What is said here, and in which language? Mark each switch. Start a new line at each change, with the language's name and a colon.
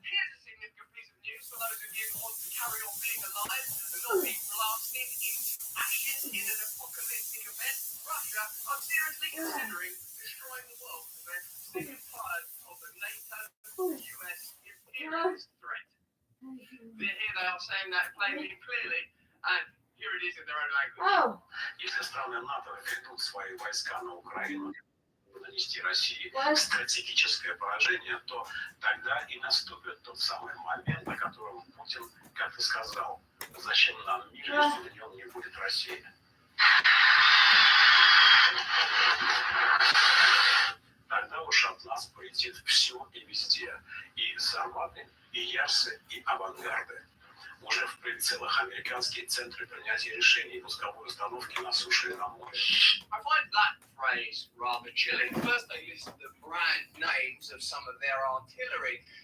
English: Here's a significant piece of news for those of you who want to carry on being alive and not be blasted into ashes in an apocalyptic event. Russia are seriously considering destroying the world because they're sick and tired of the NATO-US imperialist threat. Here they are saying that plainly and clearly, and here it is in their own language.
Russian: Если страны НАТО ведут свои войска на Украину, нанести России стратегическое поражение, то тогда и наступит тот самый момент, на котором Путин, как ты сказал, зачем нам мир, если в нем не будет России? Тогда уж от нас полетит все и везде, и Сарматы, и Ярсы, и авангарды. Уже в прицелах американские центры принятия решений и пусковой установки на суше и на море.
English: I find that phrase rather chilling. First they list the brand names of some of their artillery.